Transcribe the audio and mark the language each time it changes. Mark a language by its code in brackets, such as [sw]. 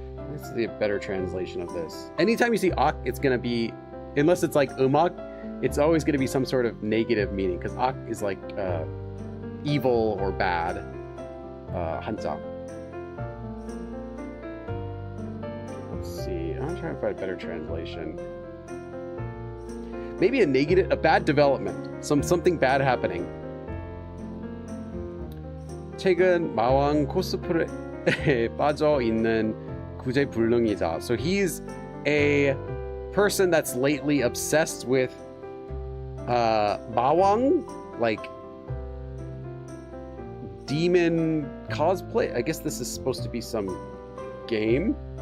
[en] Let's see a better translation of this. Anytime you see ak, it's gonna be, unless it's like umak, it's always gonna be some sort of negative meaning, because ak is like evil or bad. Hansa. Let's see. I'm trying to find a better translation. Maybe a bad development. Something bad happening. [ko] 최근 마왕 코스프레에 빠져 있는 구제불능이자. [en] So he's a person that's lately obsessed with Mawang, like demon cosplay. I guess this is supposed to be some game.